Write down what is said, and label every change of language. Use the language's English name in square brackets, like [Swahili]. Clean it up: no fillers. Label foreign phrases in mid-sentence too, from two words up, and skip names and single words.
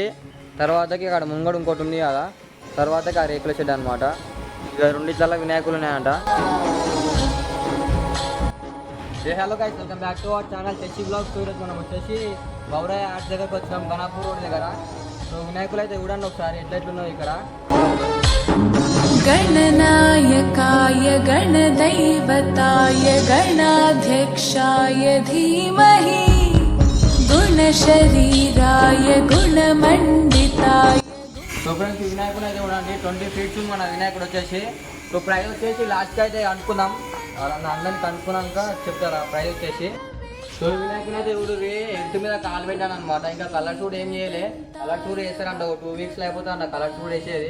[Telugu] తర్వాతకి అక్కడ ముంగడు ఇంకోటి ఉంది కదా, తర్వాతకి ఆ రేకుల షెడ్ అనమాట. ఇక రెండిట్ల వినాయకులు ఉన్నాయంట. [English] Hello guys, welcome back to our channel Sashi Vlogs. [Telugu] ఈరోజు మనం వచ్చేసి బౌరాయ ఆర్ట్స్ దగ్గరకు వచ్చినాం, గణాపూర్ రోడ్ దగ్గర. సో వినాయకులు అయితే చూడండి ఒకసారి ఎట్లెట్లున్నాయి ఇక్కడ. [Sanskrit] गणनायकाय गणदैवताय गणाध्यक्षाय धीमहि गुणशरीराय गुणमण्डिताय. [Telugu] సో ఫ్రెండ్స్ ఈ వినాయకుడు అయితే చూడండి 20 ఫీట్స్ మన వినాయకుడు వచ్చేసి. సో ప్రైజ్ వచ్చేసి లాస్ట్కి అయితే అనుకున్నాం, అందరిని కనుక్కున్నాక చెప్తారా ప్రైజ్ వచ్చేసి. సో వినాయకుడు అయితే ఇప్పుడు ఇంటి మీద కాలు పెట్టాను అనమాట. ఇంకా [English] colour shoot [Telugu] ఏం చేయలే, [English] colour shoot [Telugu] వేస్తారంట 2 వీక్స్ అయిపోతే అంట [English] colour shoot [Telugu] వేసేది.